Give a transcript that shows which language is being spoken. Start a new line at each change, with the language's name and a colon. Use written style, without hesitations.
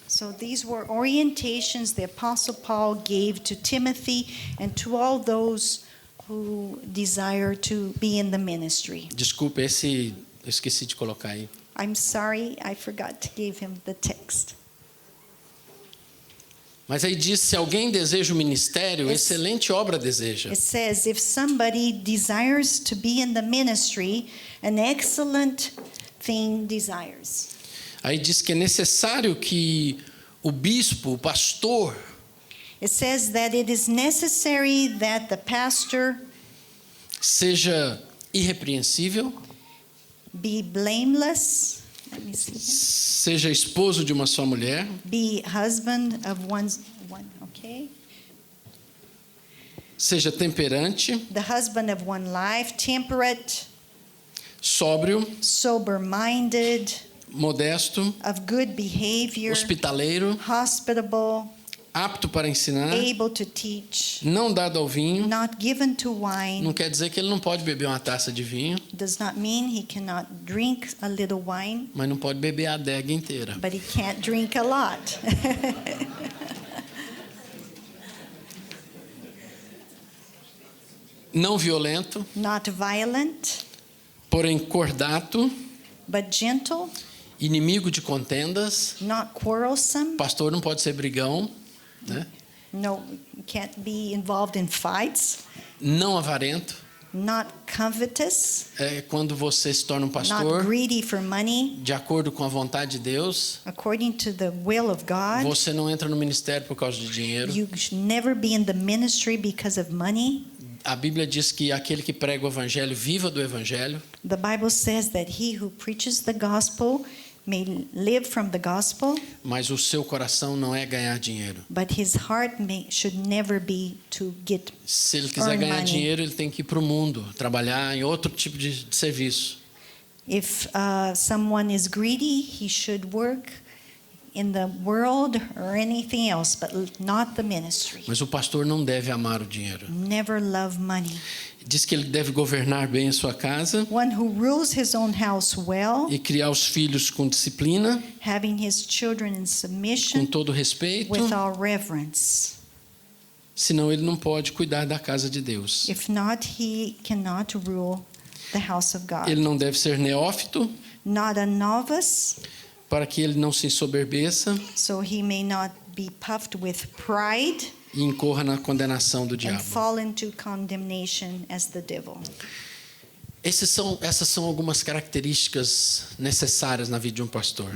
English: So these were orientations the Apostle Paul gave to Timothy and to all those who desire to be in the ministry.
Portuguese: Desculpe, esse eu esqueci de colocar aí.
English: I'm sorry, I forgot to give him the text.
Portuguese: Mas aí diz, se alguém deseja o ministério, excelente obra deseja.
English: It says, if somebody desires to be in the ministry, an excellent thing desires.
Portuguese: Aí diz que é necessário que o bispo, o pastor,
English: It says that it is necessary that the pastor
Portuguese: seja irrepreensível,
English: be blameless, let me see here,
Portuguese: seja esposo de uma só mulher,
English: be husband of one, okay?
Portuguese: seja temperante,
English: The husband of one life, temperate,
Portuguese: sóbrio,
English: sober-minded,
Portuguese: modesto,
English: of good behavior,
Portuguese: hospitaleiro,
English: hospitable,
Portuguese: apto para ensinar,
English: able to teach,
Portuguese: não dado ao vinho.
English: not given to wine.
Portuguese: Não quer dizer que ele não pode beber uma taça de vinho,
English: Does not mean he cannot drink a little wine,
Portuguese: mas não pode beber a adega inteira.
English: but he can't drink a lot.
Portuguese: Não violento,
English: Not violent,
Portuguese: porém cordato,
English: but gentle,
Portuguese: inimigo de contendas.
English: not quarrelsome.
Portuguese: Pastor não pode ser brigão, né?
English: No, can't be involved in fights.
Portuguese: Não avarento.
English: Not covetous,
Portuguese: É quando você se torna um
English: not
Portuguese: pastor
English: greedy for money,
Portuguese: de acordo com a vontade de Deus.
English: according to the will of God.
Portuguese: Você não entra no ministério por causa de dinheiro.
English: You should never be in the ministry because of money.
Portuguese: A Bíblia diz que aquele que prega o evangelho viva do evangelho,
English: The Bible says that he who preaches the gospel may live from the gospel,
Portuguese: mas o seu coração não é ganhar dinheiro.
English: but his heart should never be to get.
Portuguese: Se ele quiser
English: Earn
Portuguese: ganhar
English: money.
Portuguese: dinheiro, ele tem que ir para o mundo, trabalhar em outro tipo de serviço.
English: If someone is greedy, he should work in the world or anything else, but not the ministry.
Portuguese: Mas o pastor não deve amar o dinheiro.
English: Never love money.
Portuguese: Diz que ele deve governar bem a sua casa
English: One who rules his own house well,
Portuguese: e criar os filhos com disciplina,
English: having his children in
Portuguese: com
English: submission
Portuguese: todo respeito,
English: with all reverence.
Portuguese: senão ele não pode cuidar da casa de Deus.
English: If not, he cannot rule the house of God.
Portuguese: Ele não deve ser neófito,
English: Not a novice,
Portuguese: para que ele não se ensoberbeça
English: so he may not be puffed with pride
Portuguese: e incorra na condenação do
English: and
Portuguese: diabo.
English: fall into condemnation as the devil.
Portuguese: Essas são algumas características necessárias na vida de um pastor.